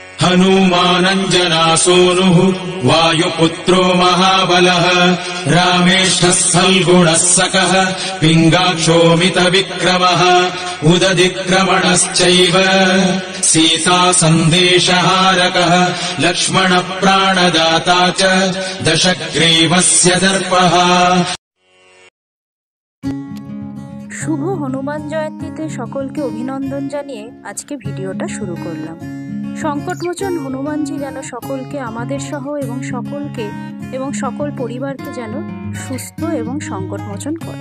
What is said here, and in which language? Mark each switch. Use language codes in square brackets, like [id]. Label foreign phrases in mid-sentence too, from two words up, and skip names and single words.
[sa] हनुमानञ्जनासूनुः वायुपुत्रो महाबलः रामेशः सल्गुणः सकः पिङ्गाक्षोमितविक्रमः उदधिक्रमणश्चैव सीता सन्देशहारकः लक्ष्मणप्राणदाता च दशग्रीवस्य दर्पः। [bn] শুভ হনুমান জয়ন্তীতে সকলকে অভিনন্দন জানিয়ে আজকে ভিডিওটা শুরু করলাম। সংকটমোচন হনুমানজি যেন সকলকে আমাদের সহ এবং সকল পরিবারকে যেন সুস্থ এবং সংকটমোচন করেন।